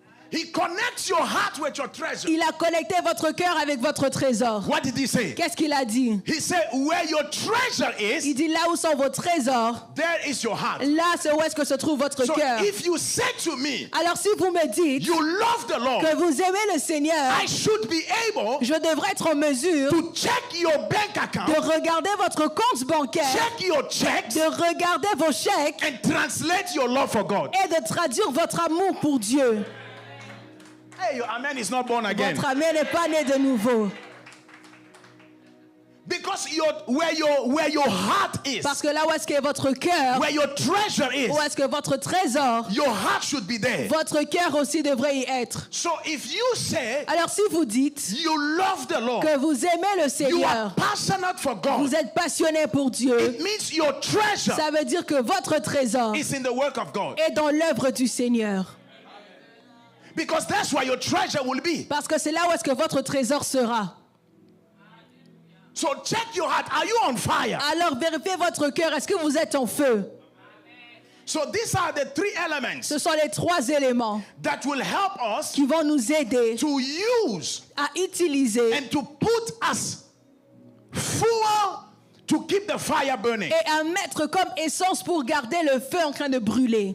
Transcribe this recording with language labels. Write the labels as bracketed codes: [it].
[en] He connects your heart with your treasure. [fr] Il a connecté votre cœur avec votre trésor. [en] What did he say? [fr] Qu'est-ce qu'il a dit? [en] He said, where your treasure [fr] Il [en] is, [fr] dit là où sont vos trésors, [en] there is your heart. [fr] là c'est où est-ce que se trouve votre [en] So [fr] cœur. [en] if you say to me, [fr] Alors si vous me dites [en] you love the Lord, [fr] que vous aimez le Seigneur, [en] I should be able [fr] je devrais être en mesure [en] to check your bank [fr] de [en] account, [fr] regarder votre compte bancaire, [en] check your checks, [fr] de regarder vos chèques [en] and translate your love for God. [fr] et de traduire votre amour pour Dieu. [en] Hey, your amen is not born again. [fr] Votre amour n'est pas né de nouveau. [en] Because where your heart is, [fr] Parce que là où est-ce que votre cœur, [en] where your treasure is, [fr] où est-ce que votre trésor, [en] your heart should be there. [fr] votre cœur aussi devrait y être. [en] So if you say [fr] Alors si vous dites [en] you love the Lord, [fr] que vous aimez le [en] you [fr] Seigneur, [en] are passionate for God, [fr] vous êtes passionné pour Dieu, [en] it means your treasure [fr] ça veut dire que votre trésor [en] is in the work of God. [fr] est dans l'œuvre du Seigneur. [en] Because that's where your treasure will be. [fr] Parce que c'est là où est-ce que votre trésor sera. [en] So check your heart. Are you on fire? [fr] Alors vérifiez votre cœur. Est-ce que vous êtes en feu? [en] So these are the 3 elements [fr] Ce sont les 3 éléments [en] that will help us [fr] qui vont nous aider [en] to use [fr] à utiliser [en] and to put us fuel to keep the fire burning. [fr] et à mettre comme essence pour garder le feu en train de brûler.